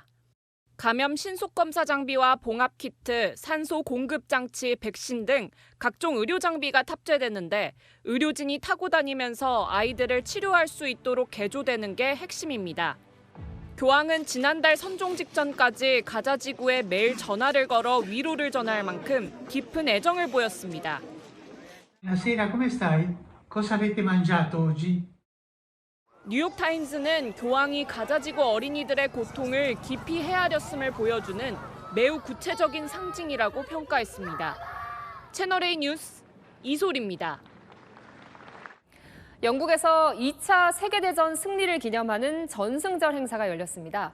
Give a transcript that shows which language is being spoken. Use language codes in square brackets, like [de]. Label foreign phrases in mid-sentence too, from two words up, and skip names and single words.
[ko] 감염 신속검사 장비와 봉합 키트, 산소 공급 장치, 백신 등 각종 의료 장비가 탑재되는데 의료진이 타고 다니면서 아이들을 치료할 수 있도록 개조되는 게 핵심입니다. 교황은 지난달 선종 직전까지 가자 지구에 매일 전화를 걸어 위로를 전할 만큼 깊은 애정을 보였습니다. [it] Buonasera, come stai? Cosa avete mangiato oggi? [ko] 뉴욕타임스는 교황이 가자지구 어린이들의 고통을 깊이 헤아렸음을 보여주는 매우 구체적인 상징이라고 평가했습니다. 채널A 뉴스 이솔입니다. 영국에서 2차 세계대전 승리를 기념하는 전승절 행사가 열렸습니다.